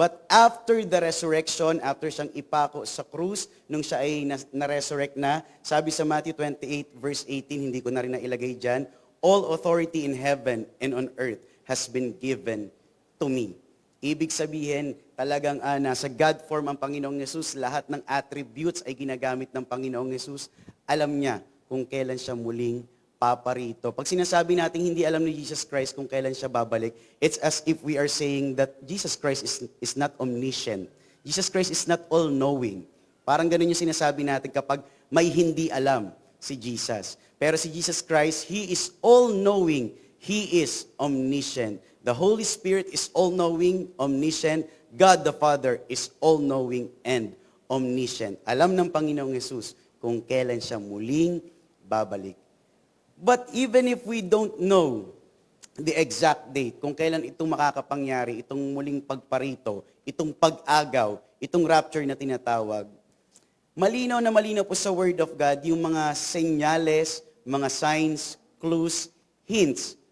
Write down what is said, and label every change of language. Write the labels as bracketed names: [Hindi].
[English] But after the resurrection, [Filipino] after siyang ipako sa krus, nung siya ay na-resurrect na, sabi sa Matthew 28 verse 18, hindi ko na rin nailagay dyan, [English] all authority in heaven and on earth has been given to me. [Filipino] Ibig sabihin, talagang nasa God form ang Panginoong Yesus, lahat ng attributes ay ginagamit ng Panginoong Yesus. Alam niya kung kailan siya muling paparito. Pag sinasabi natin hindi alam ni Jesus Christ kung kailan siya babalik, [English] it's as if we are saying that Jesus Christ is not omniscient. Jesus Christ is not all-knowing. [Filipino] Parang ganun yung sinasabi natin kapag may hindi alam si Jesus. [English] Pero si Jesus Christ, He is all-knowing. He is omniscient. The Holy Spirit is all-knowing, omniscient. God the Father is all-knowing and omniscient. [Filipino] Alam ng Panginoong Jesus kung kailan siya muling babalik. [English] But even if we don't know the exact date, [Filipino] kung kailan itong makakapangyari, itong muling pagparito, itong pag-agaw, itong rapture na tinatawag, malinaw na malinaw po sa Word of God yung mga senyales, mga signs, clues, hints.